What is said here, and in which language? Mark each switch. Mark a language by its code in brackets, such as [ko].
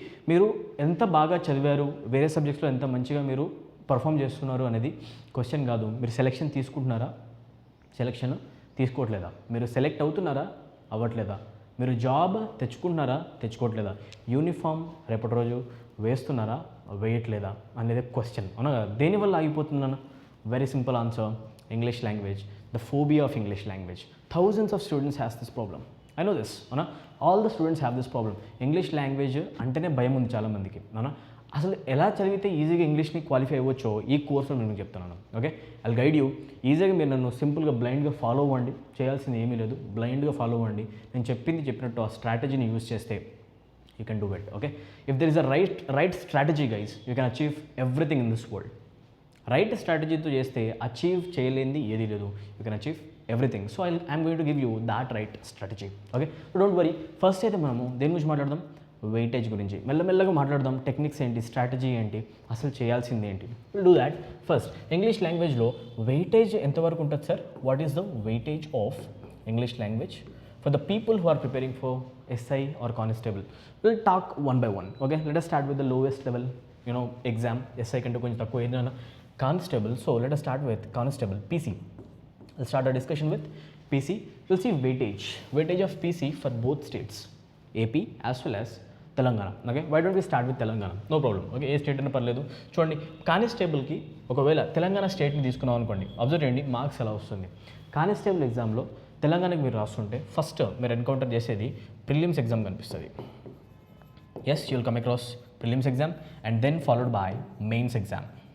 [te] మీరు ఎంత బాగా చదివారు, వేరే సబ్జెక్ట్స్లో ఎంత మంచిగా మీరు పర్ఫామ్ చేస్తున్నారు అనేది క్వశ్చన్ కాదు, మీరు సెలెక్షన్ తీసుకుంటున్నారా, సెలెక్షన్ తీసుకోవట్లేదా, మీరు సెలెక్ట్ అవుతున్నారా, అవ్వట్లేదా, మీరు జాబ్ తెచ్చుకుంటున్నారా, తెచ్చుకోవట్లేదా, యూనిఫామ్ రేపటి రోజు వేస్తున్నారా, వేయట్లేదా అనేది క్వశ్చన్. అవునా కదా, దేనివల్ల ఆగిపోతుందన్న [en] Very simple answer, English language, the phobia of English language. Thousands of students has this problem. I know this. [te] అవునా, [en] all the students have this problem. [te] English language అంటేనే భయం ఉంది చాలామందికి. అవునా, అసలు ఎలా చదివితే ఈజీగా ఇంగ్లీష్ని క్వాలిఫై అవ్వచ్చో ఈ కోర్సులో నేను చెప్తున్నాను. [en] Okay, I'll guide you. [te] ఈజీగా మీరు నన్ను సింపుల్గా బ్లైండ్గా ఫాలో అవ్వండి, చేయాల్సింది ఏమీ లేదు, బ్లైండ్గా ఫాలో అవ్వండి, నేను చెప్పినట్టు ఆ స్ట్రాటజీని యూజ్ చేస్తే [en] You can do it. Okay, if there is a right strategy guys, you can achieve everything in this world. [te] Right స్ట్రాటజీతో చేస్తే అచీవ్ చేయలేనిది ఏది లేదు, [en] You can achieve everything. So I'm going to give you that right strategy. Okay, don't worry. [te] First అయితే మనము దేని గురించి మాట్లాడదాం, weightage గురించి మెల్లమెల్లగా మాట్లాడదాం, టెక్నిక్స్ ఏంటి, స్ట్రాటజీ ఏంటి, అసలు చేయాల్సింది ఏంటి, [en] Will do that. [te] First English లాంగ్వేజ్లో వెయిటేజ్ ఎంతవరకు ఉంటుంది sir, [en] What is the weightage of English language for the people who are preparing for SI or constable. Will talk one by one. Okay, let us start with the lowest level, you know exam. [te] SI కంటే కొంచెం తక్కువ ఏదైనా constable. [en] So let us start with constable, PC. We'll start our discussion with PC. We'll see weightage of PC for both states, AP as well as Telangana. Okay, why don't we start with Telangana, no problem. [te] Okay, ఏ state అయినా పర్లేదు. చూడండి, కానిస్టేబుల్కి ఒకవేళ తెలంగాణ స్టేట్ని తీసుకున్నాం అనుకోండి, observe చేయండి marks ఎలా వస్తుంది. Constable ఎగ్జామ్లో తెలంగాణకి మీరు రాస్తుంటే ఫస్ట్ మీరు ఎన్కౌంటర్ చేసేది ప్రిలిమ్స్ ఎగ్జామ్ కనిపిస్తుంది. [en] Yes, you will come across prelims exam and then followed by mains exam.